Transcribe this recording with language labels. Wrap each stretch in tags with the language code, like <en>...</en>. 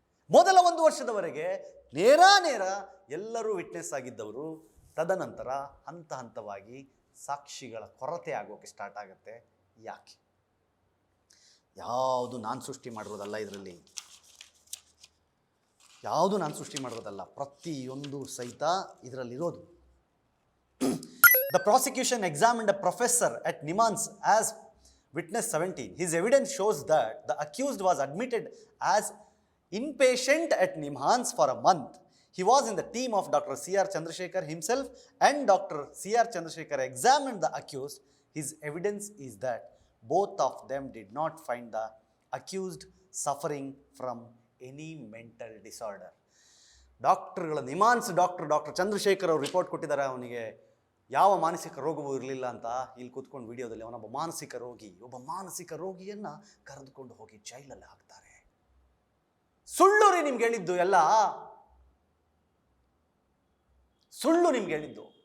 <kn>ಮೊದಲ 1 ವರ್ಷದವರೆಗೆ ನೇರ ಎಲ್ಲರೂ ವಿಟ್ನೆಸ್ ಆಗಿದ್ದವರು ತದನಂತರ ಹಂತ ಹಂತವಾಗಿ ಸಾಕ್ಷಿಗಳ ಕೊರತೆ ಆಗೋಕೆ ಸ್ಟಾರ್ಟ್ ಆಗುತ್ತೆ. ಯಾಕೆ? ಯಾವುದು ನಾನು ಸೃಷ್ಟಿ ಮಾಡಿರೋದಲ್ಲ, ಇದರಲ್ಲಿ ಯಾವುದು ನಾನು ಸೃಷ್ಟಿ ಮಾಡಿರೋದಲ್ಲ, ಪ್ರತಿಯೊಂದು ಸಹಿತ ಇದರಲ್ಲಿರೋದು.</kn> <en>The prosecution examined a professor at NIMHANS as witness 17. His evidence shows that the accused was admitted as inpatient at NIMHANS for a month. He was in the team of Dr. C.R. Chandrasekhar himself, and Dr. C.R. Chandrasekhar examined the accused. His evidence is that both of them did not find the accused suffering from any mental disorder.</en> <kn>ಡಾಕ್ಟರ್ಗಳ NIMHANS doctor Chandrashekhar ಅವರು report ಕೊಟ್ಟಿದ್ದಾರೆ, ಅವನಿಗೆ ಯಾವ ಮಾನಸಿಕ ರೋಗವೂ ಇರಲಿಲ್ಲ ಅಂತ. ಇಲ್ಲಿ ಕೂತ್ಕೊಂಡು ವಿಡಿಯೋದಲ್ಲಿ ಅವನೊಬ್ಬ ಮಾನಸಿಕ ರೋಗಿಯನ್ನು ಕರೆದುಕೊಂಡು ಹೋಗಿ ಜೈಲಲ್ಲಿ ಹಾಕ್ತಾರೆ. ಸುಳ್ಳು ರೀ ನಿಮ್ಗೆ ಹೇಳಿದ್ದು, ಎಲ್ಲ ಸುಳ್ಳು ನಿಮ್ಗೆ ಹೇಳಿದ್ದು.</kn>